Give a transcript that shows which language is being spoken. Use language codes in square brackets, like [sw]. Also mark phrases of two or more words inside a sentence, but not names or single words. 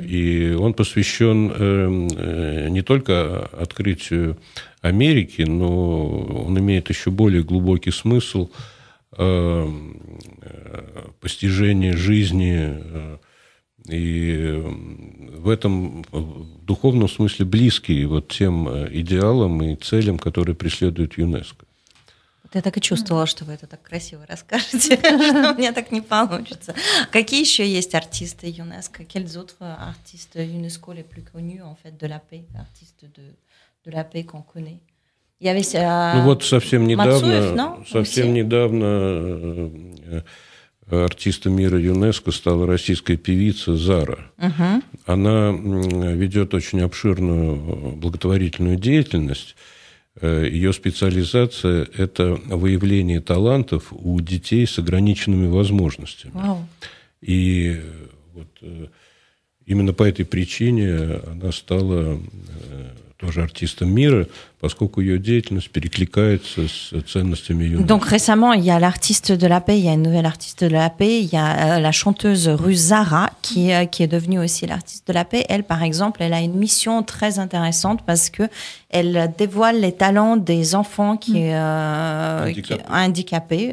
[ru] И он посвящен не только открытию Америки, но он имеет еще более глубокий смысл постижения жизни и в этом духовном смысле близкий вот тем идеалам и целям, которые преследует ЮНЕСКО. Я так и чувствовала, что вы это так красиво расскажете, что у меня так не получится. Какие еще есть артисты ЮНЕСКО? [fr] Quels autres artistes UNESCO les plus connus en fait de la paix, artistes de la paix qu'on connaît? Il y avait [ru] совсем недавно артистом мира ЮНЕСКО стала российская певица Зара. Она ведет очень обширную благотворительную деятельность. Ее специализация – это выявление талантов у детей с ограниченными возможностями. Wow. И вот именно по этой причине она стала тоже артиста мира, поскольку ее деятельность перекликается с ценностями ЮНЕСКО. [fr] Donc récemment, il y a l'artiste de la paix, il y a une nouvelle artiste de la paix, il y a la chanteuse russe Zara qui est devenue aussi l'artiste de la paix. Elle, par exemple, elle a une mission très intéressante parce que elle dévoile les talents des enfants qui handicapés.